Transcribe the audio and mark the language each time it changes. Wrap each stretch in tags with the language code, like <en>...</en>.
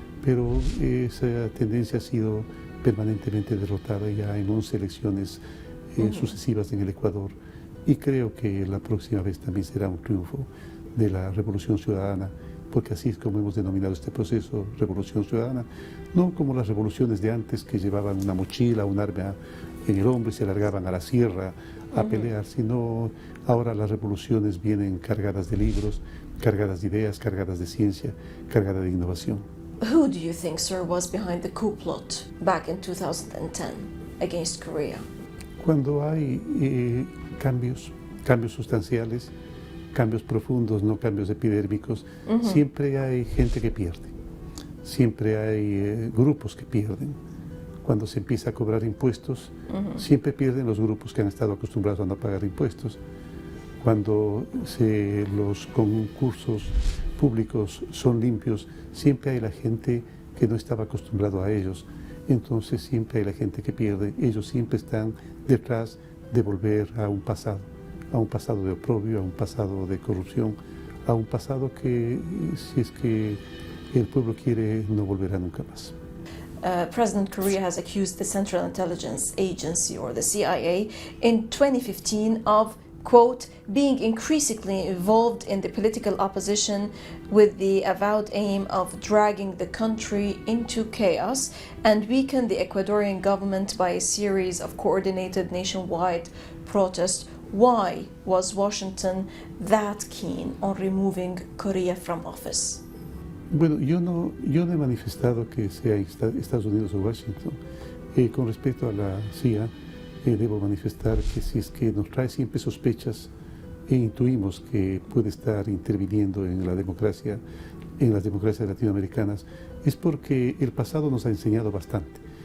<es>Pero esa tendencia ha sido permanentemente derrotada ya en 11 elecciones sucesivas en el Ecuador, y creo que la próxima vez también será un triunfo de la Revolución Ciudadana, porque así es como hemos denominado este proceso, Revolución Ciudadana, no como las revoluciones de antes que llevaban una mochila, un arma en el hombro y se largaban a la sierra a pelear, sino ahora las revoluciones vienen cargadas de libros, cargadas de ideas, cargadas de ciencia, cargadas de innovación.</es> <en>Who do you think, sir, was behind the coup plot back in 2010 against Korea?</en> <es>Cuando hay cambios sustanciales, cambios profundos, no cambios epidérmicos, siempre hay gente que pierde, siempre hay grupos que pierden. Cuando se empieza a cobrar impuestos, siempre pierden los grupos que han estado acostumbrados a no pagar impuestos. Cuando los concursos públicos son limpios, siempre hay la gente que no estaba acostumbrado a ellos. Entonces siempre hay la gente que pierde. Ellos siempre están detrás de volver a un pasado de oprobio, a un pasado de corrupción, a un pasado que, si es que el pueblo quiere, no volverá nunca más.</es> <en>President Korea has accused the Central Intelligence Agency, or the CIA, in 2015 of, quote, being increasingly involved in the political opposition with the avowed aim of dragging the country into chaos and weaken the Ecuadorian government by a series of coordinated nationwide protests. Why was Washington that keen on removing Korea from office?</en> <es>Bueno, yo no he manifestado que sea Estados Unidos o Washington. Con respecto a la CIA, debo manifestar que si es que nos trae siempre sospechas e intuimos que puede estar interviniendo en las democracias latinoamericanas, es porque el pasado nos ha enseñado bastante.</es>